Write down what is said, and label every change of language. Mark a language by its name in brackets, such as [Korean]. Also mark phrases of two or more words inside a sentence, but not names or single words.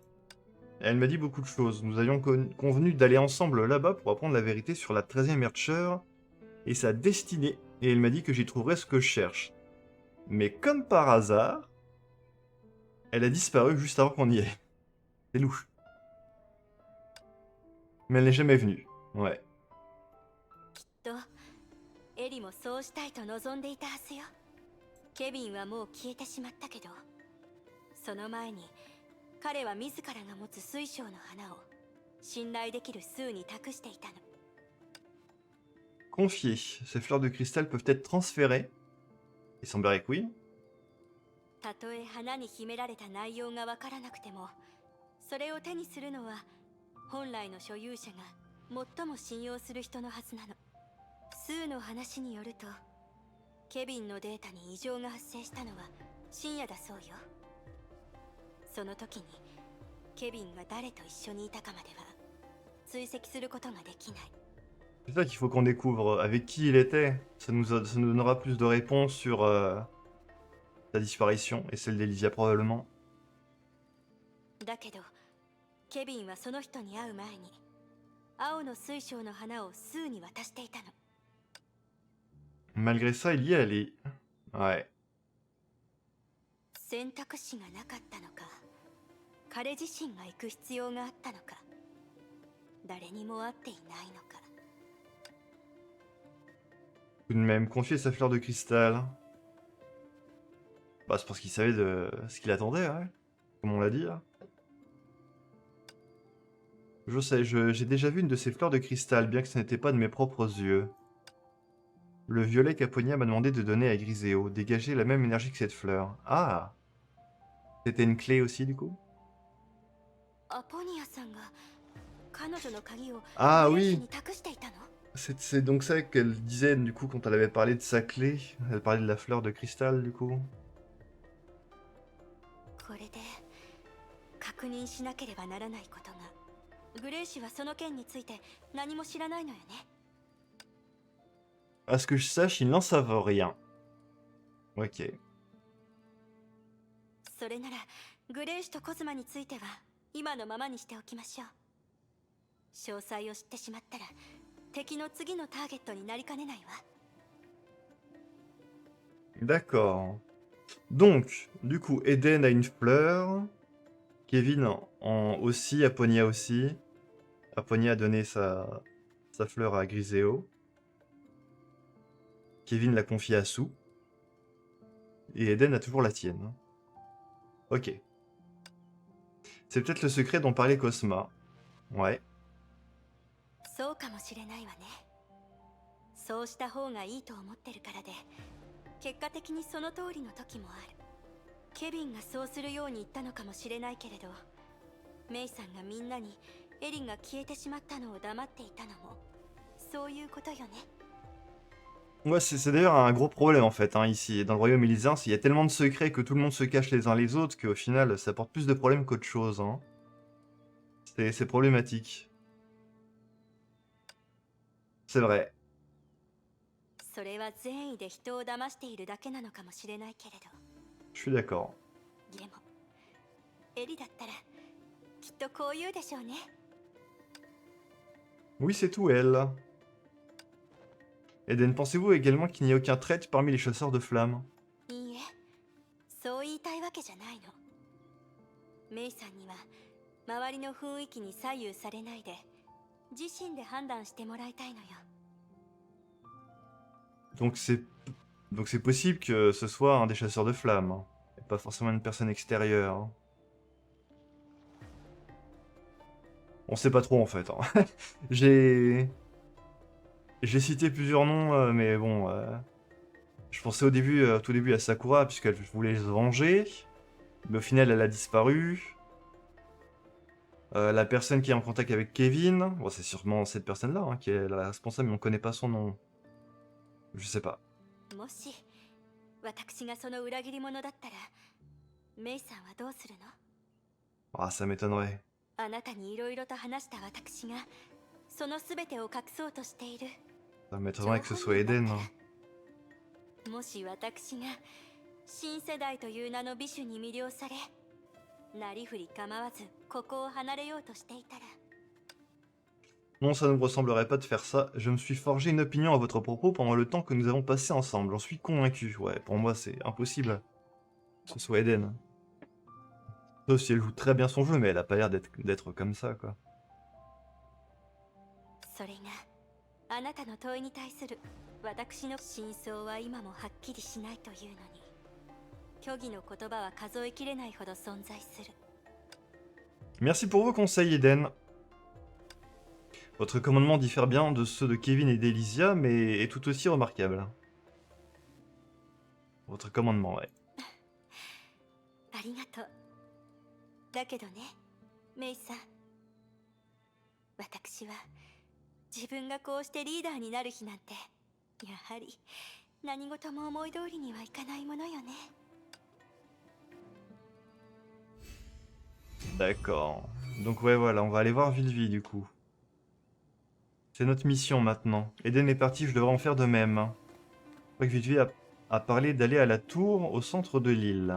[French] Elle m'a dit beaucoup de choses. Nous avions convenu d'aller ensemble là-bas pour apprendre la vérité sur la 13e Archer et sa destinée. Et elle m'a dit que j'y trouverais ce que je cherche. Mais comme par hasard, elle a disparu juste avant qu'on y ait. C'est louche. Mais elle n'est jamais venue. Ouais. [Japanese] きっとエリもそうしたいと望んでいたはずよ。ケビンはもう消えてしまったけど、その前に彼は自らが持つ水晶の花を信頼できるスーに託していたの。 [French] Confier. Ces fleurs de cristal peuvent être transférées. Il semblerait que oui. [Japanese] たとえ花に秘められた内容がわからなくても、それを手にするのは本来の所有者が最も信用する人のはずなの。スーの話によると、ケビンのデータに異常が発生したのは深夜だそうよ。その時にケビンが誰と一緒にいたかまでは追跡することができない。 [French] C'est ça qu'il faut qu'on découvre avec qui il était. Ça nous donnera plus de réponses sur sa disparition et celle d'Elysia probablement. [Japanese] だけどケビンはその人に会う前に青の水晶の花をスーに渡していたの。 [French] Malgré ça, il y est allé. Ouais. [Japanese] 選択肢がなかったのか、彼自身が行く必要があったのか、誰にも会っていないのか。 [French] Tout de même, confier sa fleur de cristal. Bah, c'est parce qu'il savait de ce qu'il attendait, ouais. Comme on l'a dit, là. Je sais, j'ai déjà vu une de ces fleurs de cristal, bien que ce n'était pas de mes propres yeux. Le violet qu'Aponia m'a demandé de donner à Griseo, dégager la même énergie que cette fleur. Ah! C'était une clé aussi, du coup? [Japanese] アポニアさんが彼女の鍵を [French] Ah [Japanese] グレイス [French] oui! [Japanese] に託していたの？ [French] C'est donc ça qu'elle disait, du coup, quand elle avait parlé de sa clé. Elle parlait de la fleur de cristal, du coup. [Japanese] これで確認しなければならないことが。グレイ氏はその件について何も知らないのよね。 [French] À ce que je sache, ils n'en savent rien. Ok. [Japanese] それならグレイ氏とコズマについては今のままにしておきましょう。詳細を知ってしまったら敵の次のターゲットになりかねないわ。 [French] D'accord. Donc, du coup, Eden a une fleur. Kevin aussi, Aponia aussi. Aponia a donné sa fleur à Griseo. Kevin l'a confiée à Sue. Et Eden a toujours la tienne. Ok. C'est peut-être le secret dont parlait Cosma. Ouais. [Japanese] そうかもしれないわね。そうした方がいいと思ってるからで、結果的にその通りの時もある。ケビンがそうするように言ったのかもしれないけれど、メイさんがみんなにエリンが消えてしまったのを黙っていたのもそういうことよね。 [French] Ouais, c'est d'ailleurs un gros problème en fait, hein, ici. Dans le royaume élyséen, il y a tellement de secrets que tout le monde se cache les uns les autres qu'au final, ça porte plus de problèmes qu'autre chose. Hein. C'est problématique. C'est vrai. [Japanese] それは善意で人を騙しているだけなのかもしれないけれど、 [French] Je suis d'accord. [Japanese] でもエリだったらきっとこう言うでしょうね。 [French] Oui, c'est tout, elle. Eden, pensez-vous également qu'il n'y a aucun traître parmi les chasseurs de flammes? [Japanese] いいえ、そう言いたいわけじゃないの。メイさんには周りの雰囲気に左右されないで自身で判断してもらいたいのよ。 [French] Donc c'est possible que ce soit un des chasseurs de flammes, hein, et pas forcément une personne extérieure. Hein. On sait pas trop en fait. Hein. J'ai cité plusieurs noms, mais bon, je pensais au début, tout début à Sakura puisqu'elle voulait se venger, mais au final elle a disparu. La personne qui est en contact avec Kevin, bon, c'est sûrement cette personne-là hein, qui est la responsable, mais on connaît pas son nom. Je sais pas. [Japanese] もし私がその裏切り者だったら、メイさんはどうするの？ [French] Ah, ça m'étonnerait. [Japanese] あなたにいろいろと話した私がそのすべてを隠そうとしている。 [French] Ça m'étonnerait que ce soit Eden. Hein. [Japanese] もし私が新世代という名の美酒に魅了され、なりふり構わずここを離れようとしていたら。 [French] Non, ça ne me ressemblerait pas de faire ça. Je me suis forgé une opinion à votre propos pendant le temps que nous avons passé ensemble. J'en suis convaincu. Ouais, pour moi, c'est impossible que ce soit Eden. Sauf si elle joue très bien son jeu, mais elle a pas l'air d'être comme ça, quoi. [Japanese] それがあなたの問いに対する私の真相は今もはっきりしないというのに、虚偽の言葉は数えきれないほど存在する。 [French] Merci pour vos conseils, Eden. Votre commandement diffère bien de ceux de Kevin et d'Elysia, mais est tout aussi remarquable. Votre commandement, ouais. [Japanese] ありがとう。だけどね、メイさん、私は自分がこうしてリーダーになる日なんて、やはり何事も思い通りにはいかないものよね。 [French] D'accord. Donc ouais, voilà, on va aller voir Vilvi, du coup. C'est notre mission, maintenant. Eden est parti, je devrais en faire de même. Je crois que Vilvi a parlé d'aller à la tour au centre de l'île.